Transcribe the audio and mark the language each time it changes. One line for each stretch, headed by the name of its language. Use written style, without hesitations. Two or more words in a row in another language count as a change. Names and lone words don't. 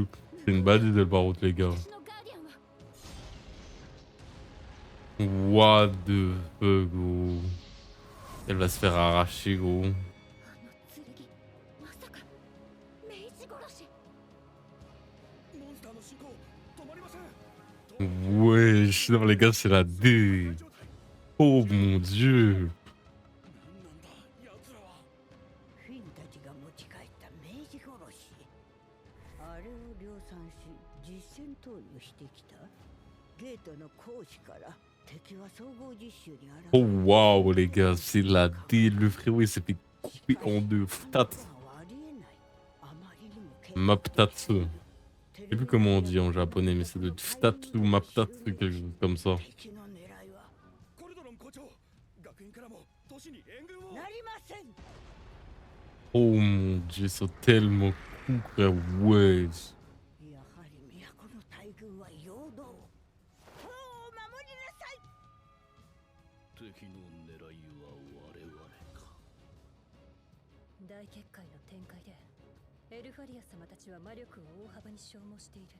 French: C'est une balise, elle, par contre, les gars.
Japanese: 私のガーディアンは
English: What the fuck,
French: gros. Elle va se faire arracher, gros.
Japanese: あの剣まさかメイジ殺しモンスターの進行止まりません
French: Wesh, non, les gars, c'est la D. Oh mon dieu!
Japanese: 何なんだ奴らはフィンたちが持ち帰った明治殺しあれを量産し実戦投入してきたゲートの講師から敵は総合実習に現
French: Oh waouh, les gars, c'est la D. Le frérot, il s'est fait couper en deux.
Japanese: Ftat. ありえないあまりにも険 Maptatsu.
French: Je sais plus comment on dit en japonais, mais ça doit être Ftatsu ou Maptatsu, quelque chose comme ça.
Japanese: 敵の狙いはコルドロン校長学院からも都市に援軍をなりません
French: Oh mon dieu, ils sont tellement cool, frère. Wesh.
Japanese: やはり都の大軍は陽動王を守りなさい敵の狙いは我々か大結界の展開でエルファリア様たちは魔力を大幅に消耗している。